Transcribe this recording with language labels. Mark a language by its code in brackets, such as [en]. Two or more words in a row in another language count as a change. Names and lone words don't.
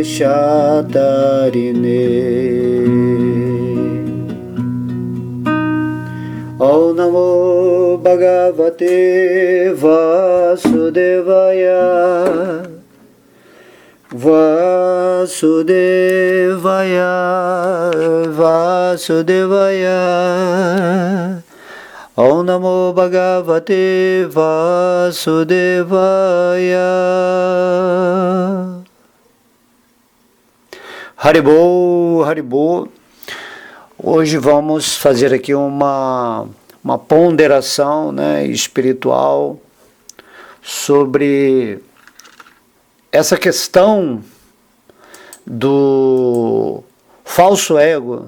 [sa] देशतारिणे ॐ नमो भगवते वासुदेवाय वासुदेवाय ॐ नमो भगवते वासुदेवाय. हरिबोल, हरिबोल. [pt] Hoje vamos fazer aqui uma ponderação, né, espiritual sobre essa questão do falso ego.